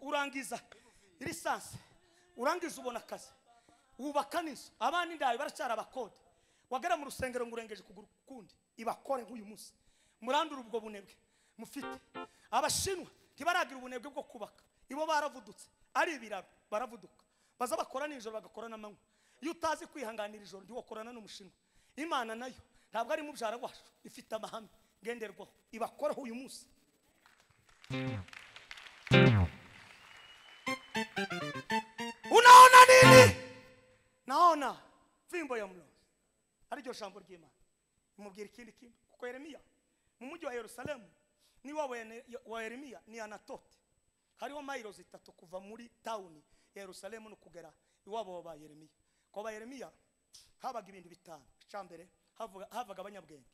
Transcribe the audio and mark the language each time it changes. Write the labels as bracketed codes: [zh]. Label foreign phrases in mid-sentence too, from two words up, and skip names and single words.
[rw] urangiza lisansi urangiza ubona akazi wubaka n'inzu abandi ndayo baracyara abakode wagera mu rusengero ngo urengeje kuguru kundi ibakore nk'uyu munsi murandura ubwo bunebwe mufite abashinwa ntibaragira ubunebwe bwo kubaka ibo baravudutse ari ibiraro baravuduka baza bakora n'ijoro bagakora n'amanywa iyo utazi kwihanganira ijoro ndiwokorana n'umushinwa Imana nayo ntabwo ari mubyara wacu ifite amahame ngenderwaho ibakoreho uyu munsi. [sw] Unaona nini? Naona fimbo ya mlozi. [rw] Ariryo jambo ry'Imana. Mubwira ikindi kintu kuko Yeremiya mu mujyi wa Yerusalemu ni wa Yeremiya ni Anatote. Hariho miles 3 kuva muri town ya Yerusalemu no kugera iwabo ba Yeremiya. Ko ba Yeremiya habaga ibintu bitanu. Cyambere havaga abanyabwenge.